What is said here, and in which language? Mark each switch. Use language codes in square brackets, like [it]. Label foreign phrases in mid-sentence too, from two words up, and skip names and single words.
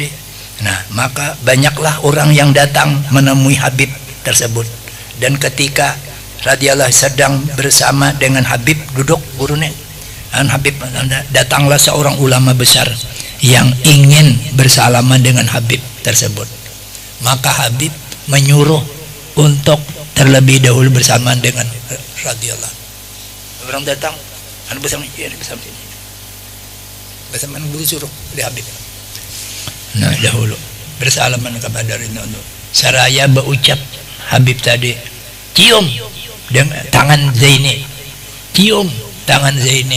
[id] Nah maka banyaklah orang yang datang menemui Habib tersebut dan ketika radhiyallahu sedang bersama dengan Habib duduk gurunya dan Habib datanglah seorang ulama besar yang ingin bersalaman dengan Habib tersebut. Maka Habib menyuruh untuk terlebih dahulu bersamaan dengan radhiyallahu. Orang datang, anu bersama ini, bersama guru suruh di Habib. Nah dahulu bersalaman kepada Ridwanul. Saraya berucap Habib tadi, cium dengan tangan Zaini, cium tangan Zaini.